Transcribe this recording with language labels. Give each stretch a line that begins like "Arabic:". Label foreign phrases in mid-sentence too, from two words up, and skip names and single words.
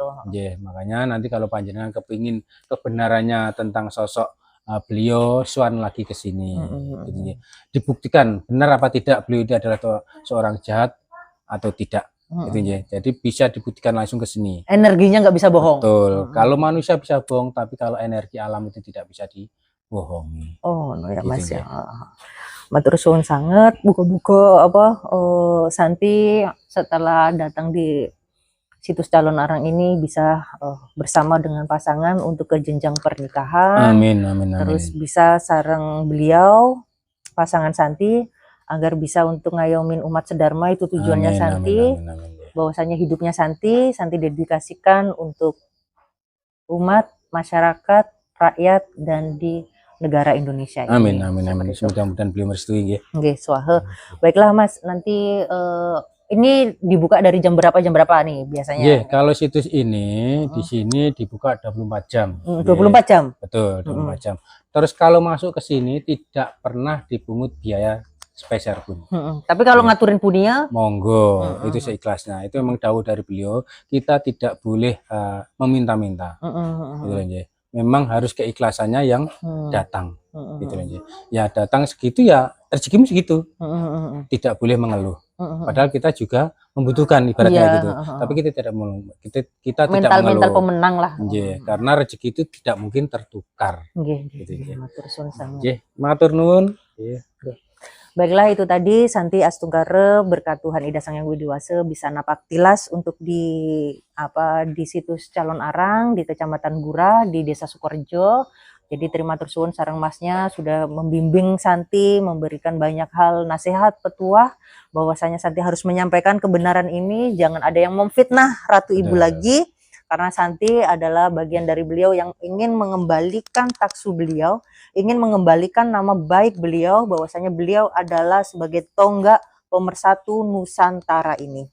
Indonesian: Nggih, makanya nanti kalau panjenengan kepingin kebenarannya tentang sosok beliau, suan lagi ke sini, Mm-mm. gitu, nggih. Dibuktikan benar apa tidak beliau itu adalah seorang jahat atau tidak, gitu, nggih. Jadi bisa dibuktikan langsung ke sini. Energinya nggak bisa bohong. Betul. Kalau manusia bisa bohong, tapi kalau energi alam itu tidak bisa dibohongi. Oh, no ya Gitu, Mas ya. nggih.
Javanese: Matur suwun sangat,
Indonesian: buka-buka Santi setelah datang di situs calon arang ini bisa bersama dengan pasangan untuk ke jenjang pernikahan. Amin amin amin. Terus bisa sareng beliau pasangan Santi agar bisa untuk ngayomin umat sedharma, itu tujuannya Amin, Santi. amin, amin, amin. Bahwasanya hidupnya Santi dedikasikan untuk umat, masyarakat, rakyat dan di negara Indonesia ini. Amin amin amin. Seperti itu. Mudah-mudahan beliau merestui nggih. Nggih, swahe. Baiklah Mas, nanti ini dibuka dari jam berapa nih biasanya? Nggih, kalau situs ini di sini dibuka 24 jam. 24 jam. Betul, 24 jam. Terus kalau masuk ke sini tidak pernah dipungut biaya spesial pun. Tapi kalau ngaturin punya, monggo, itu seikhlasnya. Itu memang dawuh dari beliau, kita tidak boleh meminta-minta. Gitu loh, nggih. Memang harus keikhlasannya yang datang. Gitu loh, nggih. Ya datang segitu ya rezekimu segitu. Tidak boleh mengeluh. Padahal kita juga membutuhkan ibaratnya gitu. Tapi kita tidak kita tidak mengeluh. Mental pemenang lah. Nggih, karena rezeki itu tidak mungkin tertukar. Nggih, Gitu, nggih.
Javanese: matur suwun sangat. Nggih, matur nuwun. Nggih.
Indonesian: Baiklah, itu tadi Santi Astungkare berkat Tuhan Ida Sang Yang Widiwase bisa napak tilas untuk di situs calon arang di Kecamatan Gurah di Desa Sukorejo. Jadi terima tersuwun sareng masnya sudah membimbing Santi, memberikan banyak hal nasihat petuah bahwasanya Santi harus menyampaikan kebenaran ini, jangan ada yang memfitnah Ratu Ibu lagi, karena Santi adalah bagian dari beliau yang ingin mengembalikan taksu beliau, ingin mengembalikan nama baik beliau, bahwasanya beliau adalah sebagai tonggak pemersatu Nusantara ini.